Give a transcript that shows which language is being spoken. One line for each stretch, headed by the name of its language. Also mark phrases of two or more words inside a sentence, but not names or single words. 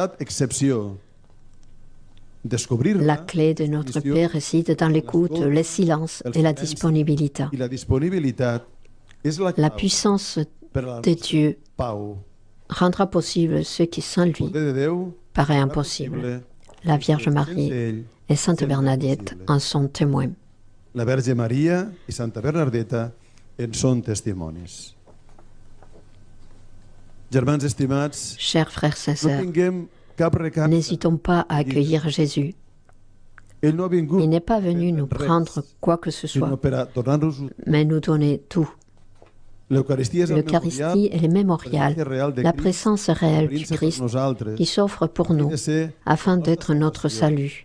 French: La clé de notre paix réside dans l'écoute, le silence et la disponibilité. La puissance de Dieu rendra possible ce qui sans lui paraît impossible. La Vierge Marie et Sainte Bernadette en sont témoins.
Catalan: La Verge Maria i Santa Bernadetta en són testimonis. Germans estimats,
French: chers frères et sœurs, n'hésitons pas à accueillir Jésus. Il n'est pas venu nous prendre quoi que ce soit, mais nous donner tout. L'Eucharistie est le mémorial, la présence réelle du Christ qui s'offre pour nous afin d'être notre salut.